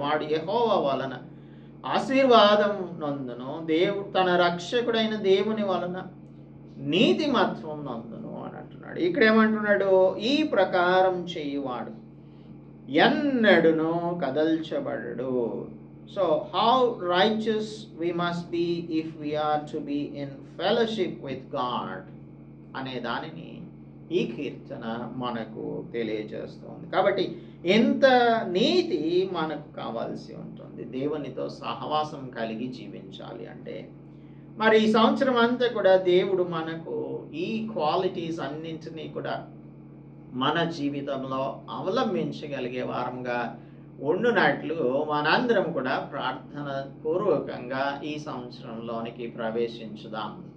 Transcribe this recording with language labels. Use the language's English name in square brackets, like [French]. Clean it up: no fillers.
[Telugu] వాడు యెహోవా వలన ఆశీర్వాదం నందును, తన రక్షకుడైన దేవుని వలన నీతిమత్వం నందును అని అంటున్నాడు. ఇక్కడ ఏమంటున్నాడు, ఈ ప్రకారం చేయువాడు ఎన్నడును కదల్చబడడు. [English] so how righteous we must be if we are to be in fellowship with God [Telugu] అనే దానిని ఈ కీర్తన మనకు తెలియజేస్తుంది. కాబట్టి ఎంత నీతి మనకు కావాల్సి ఉంటుంది దేవునితో సహవాసం కలిగి జీవించాలి అంటే. మరి ఈ సంవత్సరం అంతా కూడా దేవుడు మనకు ఈ క్వాలిటీస్ అన్నింటినీ కూడా మన జీవితంలో అవలంబించగలిగే వారంగా ఉండునట్లు మనందరం కూడా ప్రార్థన పూర్వకంగా ఈ సంవత్సరంలోనికి ప్రవేశించుదాం.